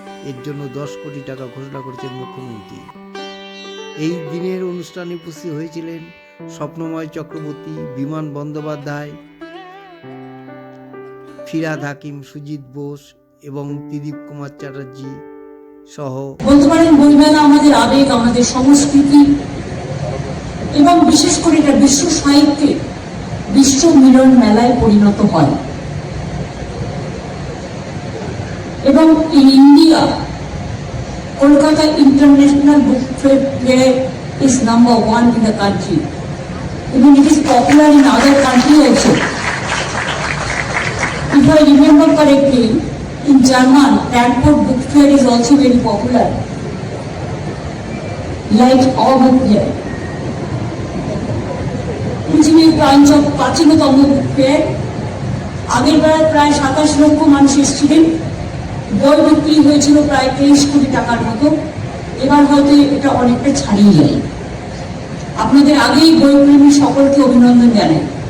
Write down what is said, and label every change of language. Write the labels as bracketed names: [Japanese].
[Bangla] এর জন্য 10 কোটি টাকা ঘোষণা করেছেন মুখ্যমন্ত্রী। এই দিনের অনুষ্ঠানে উপস্থিত হয়েছিলেন স্বপ্নময় চক্রবর্তী, বিমান বন্দ্যোপাধ্যায়, ফিরহাদ হাকিম, সুজিত বোস এবং ত্রিদীপ কুমার চ্যাটার্জি সহ। বলতে পারেন বইমেলা আমাদের আবেগ, আমাদের সংস্কৃতি এবং বিশেষ করে এটা বিশ্ব সাহিত্যে বিশ্ব মিলন মেলায় পরিণত হয়। এবং [English] in India, Kolkata International Book Fair is number 1 in the country. Even it is popular in other countries also. If I remember correctly, in German, Frankfurt Book Fair is also very popular, like our book fair. [Bangla] পৃথিবীর প্রাচীনতম book fair, আগের বার প্রায় 27 লক্ষ মানুষ এসেছিলেন। বই বিক্রি হয়েছিল প্রায় 23 কোটি টাকার মতো। এবার হয়তো এটা অনেকটা ছাড়িয়ে যায়। আপনাদের আগেই বইপ্রেমী সকলকে অভিনন্দন জানাই।